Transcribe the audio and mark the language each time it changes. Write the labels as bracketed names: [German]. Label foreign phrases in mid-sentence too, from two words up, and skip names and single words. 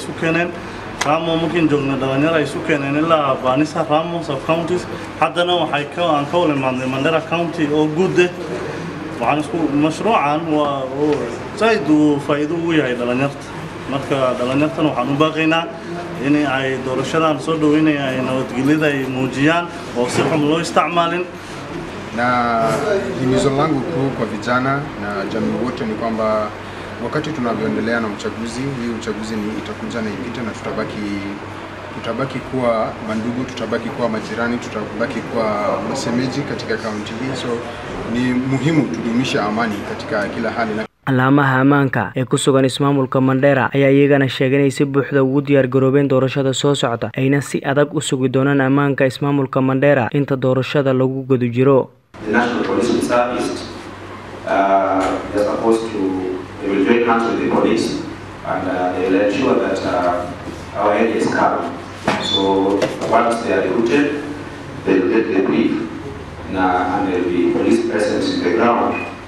[Somali] isu keeneen Ramo mumkin joogna dhalinyarada ay isu keeneen ilaa Banisa Ramo [English] sub counties [Somali] haddana waxay ka wada imaadeen Mandera County oo guud waxaan isku mashruucan waa saydu faa'iido u yahay dhalinyarta marka dhalinyartana waxaan u baaqaynaa in ay doorashadan soo dhaweynayaan nabadgelyada ay muujiyaan oo si xun loo isticmaalin. [Swahili] Na himizo langu kuu kwa vijana na jamii wote ni kwamba wakati tunavyoendelea na uchaguzi, hii uchaguzi ni itakuja na ipite na tutabaki kuwa mandugu, tutabaki kuwa majirani, tutabaki kuwa masemeji katika kaunti hii. So ni muhimu tudumisha amani katika kila hali. [Somali] Alaamaha ammaanka ee ku sugan ismaamulka Mandera ayaa iyagana sheegay in si buuxda ugu diyaar garoobeen doorashada soo socota ayna si adag u sugi doonaan ammaanka ismaamulka Mandera inta doorashada lagu guda jiro. [English] The National Police Service is supposed to they will join hands with the police and they will ensure that our area is calm. So once they are recruited, they will get the brief and there will be police presence in the ground.